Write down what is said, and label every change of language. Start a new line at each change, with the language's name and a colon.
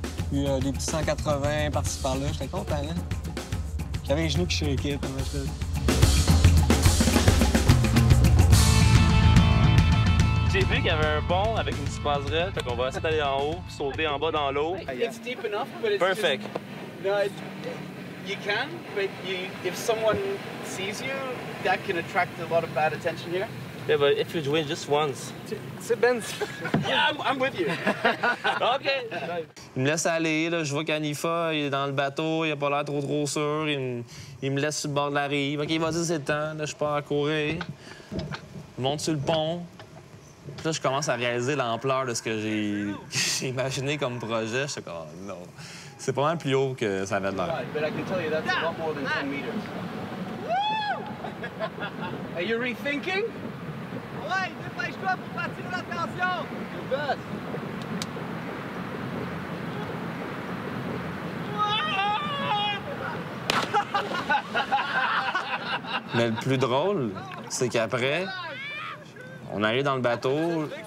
French: Puis des petits 180 par-ci par-là. J'étais content, hein? J'avais les genoux qui shakaient pendant que je faisais. J'ai vu qu'il y avait un pont avec une petite passerelle, fait qu'on va essayer d'aller en haut, puis sauter en bas dans l'eau.
English: It's deep enough, but it's Perfect. Just, no, you can, but if someone sees you, that can attract a lot of bad attention here. Yeah, but if you win just once.
French: C'est Ben.
English: Yeah, I'm with you. OK.
French: Il me laisse aller, là. Je vois qu'Anifa, il est dans le bateau, il a pas l'air trop sûr. Il me laisse sur le bord de la rive. OK, vas-y, c'est le temps. Là, je pars à courir. Je monte sur le pont. Puis là, je commence à réaliser l'ampleur de ce que j'ai imaginé comme projet. Je suis comme, oh, non. C'est pas mal plus haut que ça avait de l'air.
English: Right, but I can tell you that's a lot more than 10 meters. Are you rethinking?
French: Ouais, dépêche-toi pour partir l'attention!
English: You bet.
French: Mais le plus drôle, c'est qu'après, on arrive dans le bateau.